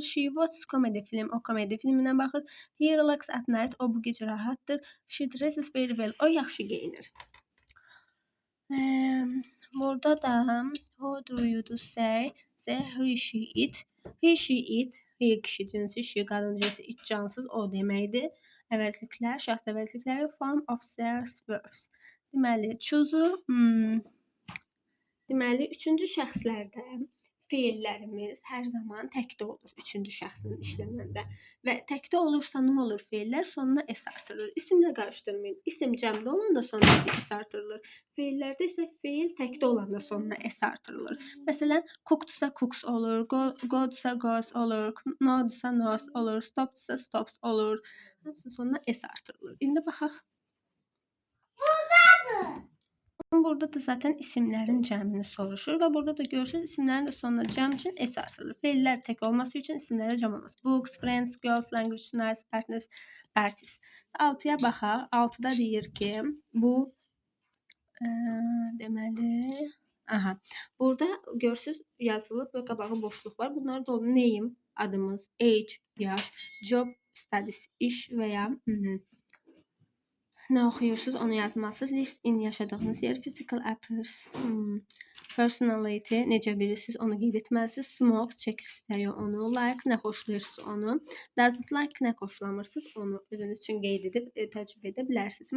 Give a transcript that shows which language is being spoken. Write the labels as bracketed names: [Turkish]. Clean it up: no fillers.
[English] She watches comedy film. [Azerbaijani] O komedi filminə baxır. [English] He relaxes at night. [Azerbaijani] O bu gecə rahatdır. [English] She dresses very well. [Azerbaijani] O yaxşı geyinir. Burada da [English] how do you do say he she it. He she it. [Azerbaijani] He kişi cinsi, she qadın cinsi, it cansız o deməkdir. Əvəzliklər, şəxs əvəzlikləri [English] form of scarce verbs. [Azerbaijani] Deməli, choose deməli, üçüncü şəxslərdə feillərimiz hər zaman təkdə olur, üçüncü şəxslə işlənəndə. Və təkdə olursa nə olur feillər? Sonuna s artırılır. İsimlə qarışdırmayın. İsim cəmdə olanda sonuna s artırılır. Feillərdə isə feil təkdə olanda sonuna s artırılır. Məsələn, cookdsa cooks olur, godusa goes olur, nodusa nos olur, stopdsa stops olur. Hamısının sonuna s artırılır. İndi baxaq. Burada da zaten isimlərin cəmini soruşur və burada da görürsünüz isimlərin də sonuna cəm üçün s artırılır. Feillər tək olması üçün isimlərə cəm olmaz. [English] Books, friends, girls, language, nice, partners, parties. [Azerbaijani] 6-ya baxaq. 6-da deyir ki, bu deməli, burada görürsünüz yazılıb və qabağı boşluq var. Bunlar da olur name, adımız, age, yaş, job, studies, iş və ya nə oxuyursunuz onu yazmalısınız. Lives in yaşadığınız yer, physical appearance, personality, necə bilirsiniz onu qeyd etməlisiniz. Smoke, çək istəyi onu. Likes, nə xoşlayırsınız onu. Doesn't like, nə xoşlamırsınız onu özünüz üçün qeyd edib təcrübə edə bilərsiniz.